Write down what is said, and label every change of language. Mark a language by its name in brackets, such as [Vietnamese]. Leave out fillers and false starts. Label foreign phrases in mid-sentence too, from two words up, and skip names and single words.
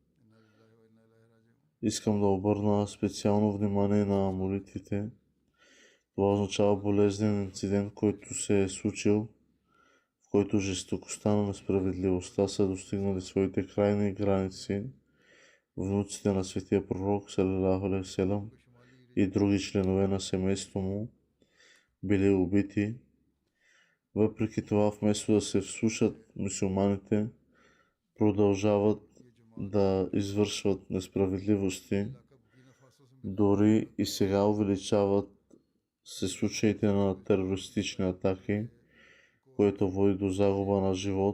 [Bulgarian] Искам да обърна специално внимание на молитвите. Това означава болезнен инцидент, който се е случил, в който жестокостта на несправедливостта са достигнали своите крайни граници. Внуците на светия пророк, [Arabic] صلى الله عليه وسلم, [Bulgarian] и други членове на семейството му били убити. Въпреки това, вместо да се вслушат, мюсюлманите продължават да извършват несправедливости. Дори и сега увеличават се случаите на терористични атаки, което води до загуба на живот.